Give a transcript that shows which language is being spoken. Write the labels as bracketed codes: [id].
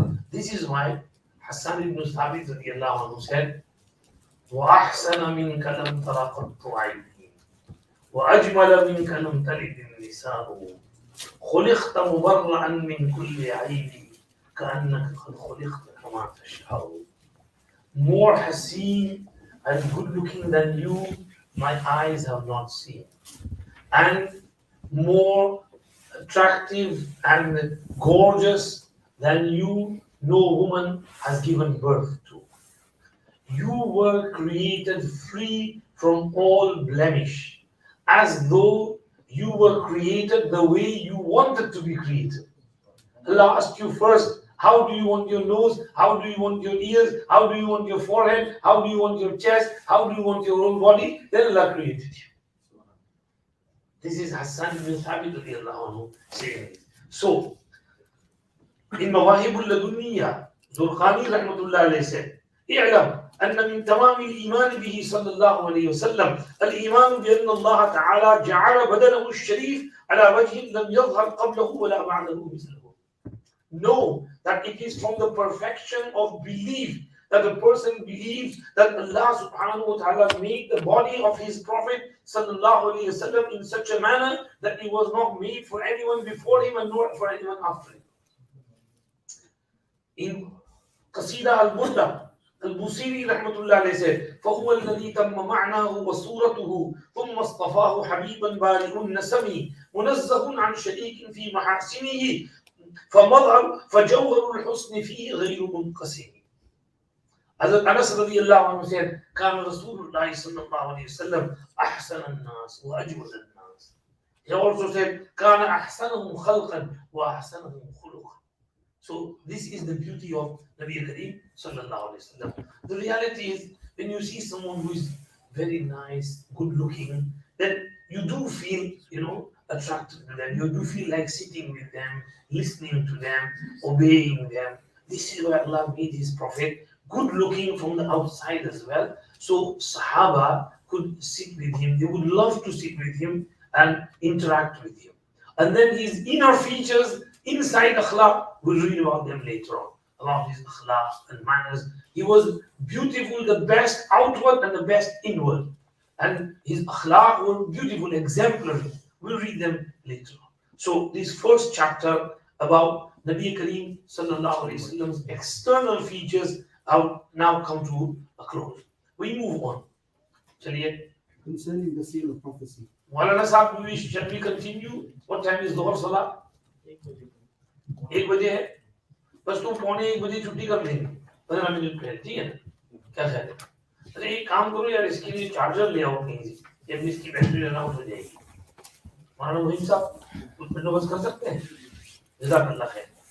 [en] This is why Hassan ibn Thabit radiallahu anhu said, [ar] وَأَحْسَنَ مِنْكَ لَمْ تَرَ قَطُّ عَيْنِي وَأَجْمَلَ مِنْكَ لَمْ تَلِدِ النِّسَاءُ خُلِقْتَ مُبَرَّأً مِنْ كُلِّ عَيْبٍ كَأَنَّكَ قَدْ خُلِقْتَ كَمَا تَشَاءُ. [en] More haseen and good looking than you, my eyes have not seen. And more attractive and gorgeous than you, no woman has given birth to. You were created free from all blemish, as though you were created the way you wanted to be created. Allah asked you first, how do you want your nose? How do you want your ears? How do you want your forehead? How do you want your chest? How do you want your whole body? Then Allah created you. This is Hassan ibn Thabit radiallahu anhu saying this. So, in Mawahibul Ladunniya, Durkhani rahmatullah alayhi said, [ar] اعلم أن من تمام الإيمان به صلى الله عليه وسلم الإيمان بأن الله تعالى جعل بدنه الشريف على وجه لم يظهر قبله ولا بعده مثله. [en] Know that it is from the perfection of belief that a person believes that Allah subhanahu wa ta'ala made the body of his Prophet sallallahu alayhi wasallam in such a manner that it was not made for anyone before him and nor for anyone after him. In Qasida al-Burda, [ar] البوصيري رحمة الله عليه said, فهو الذي تم معناه وصورته ثم اصطفاه حبيبا بارئ النسم منزه عن شريك في محاسنه فمظهر فجوهر الحسن فيه غير منقسم. [en] Hazrat Anas radiallahu anhu said, [ar] كان رسول الله صلى الله عليه وسلم أحسن الناس وأجود الناس. [en] He also said, [ar] كان أحسنهم خلقا وأحسنهم خلقا. [en] So this is the beauty of Nabi Kareem sallallahu alaihi wasallam. The reality is, when you see someone who is very nice, good looking, then you do feel, attracted to them. You do feel like sitting with them, listening to them, obeying them. This is why Allah made His Prophet good looking from the outside as well. So Sahaba could sit with him. They would love to sit with him and interact with him. And then his inner features inside akhlaq, we'll read about them later on, about his akhlaq and manners. He was beautiful, the best outward and the best inward. And his akhlaq were beautiful, exemplary. We'll read them later on. So this first chapter about Nabi Kareem sallallahu alayhi wasallam's external features now come to a close. We move on. Chaliye. Concerning the seal of prophecy. Maulana Sahib, shall we continue? What time is Dhuhr Salah? [hi] 1 बजे है, बस तुम 1:45 बजे छुट्टी कर लेंगे 15 minute पहले, ठीक है ना? क्या ख्याल है? अरे एक काम करो यार, इसके लिए चार्जर ले आओ कहीं से, जब इसकी बैटरी रन आउट हो जाएगी। मानो रहीम साहब कुछ बंदोबस्त कर सकते हैं? जज़ाकल्लाह खैर।